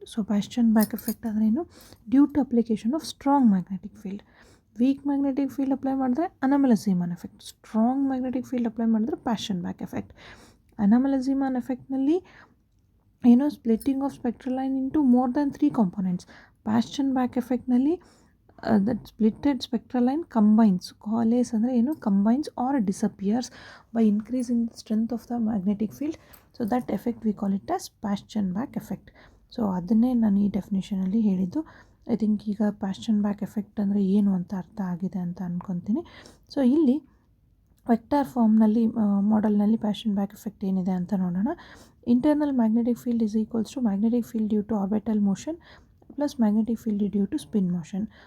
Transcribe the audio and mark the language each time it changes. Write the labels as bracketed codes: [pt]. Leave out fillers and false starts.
[en] So Paschen back effect ಅಂದ್ರೇನು, due to application of strong magnetic field. [kn] Weak magnetic field apply ಮಾಡಿದ್ರೆ ಅನಾಮಲಸ್-ಝೀಮನ್ effect, strong magnetic field apply ಮಾಡಿದ್ರೆ passion back effect. [en] Anomalous Zeeman ಎಫೆಕ್ಟ್ನಲ್ಲಿ ಏನು splitting of spectral line into more than 3 components. Paschen back ಎಫೆಕ್ಟ್ನಲ್ಲಿ that splitted spectral line combines, coalesce [kn] ಅಂದರೆ ಏನು, [en] combines or disappears by increasing the strength of the magnetic field. So that effect we call it as Paschen back effect. [kn] So ಅದನ್ನೇ ನಾನು ಈ ಡೆಫಿನೇಷನಲ್ಲಿ ಹೇಳಿದ್ದು. I think ಈಗ passion back effect ಅಂದರೆ ಏನು ಅಂತ ಅರ್ಥ ಆಗಿದೆ ಅಂತ ಅಂದ್ಕೊತೀನಿ. ಸೊ ಇಲ್ಲಿ ವೆಕ್ಟಾರ್ ಫಾರ್ಮ್ನಲ್ಲಿ ಮಾಡೆಲ್ನಲ್ಲಿ ಪ್ಯಾಷನ್ ಬ್ಯಾಕ್ ಎಫೆಕ್ಟ್ ಏನಿದೆ ಅಂತ ನೋಡೋಣ. [en] Internal magnetic field is equals to magnetic field due to orbital motion plus magnetic field due to spin motion.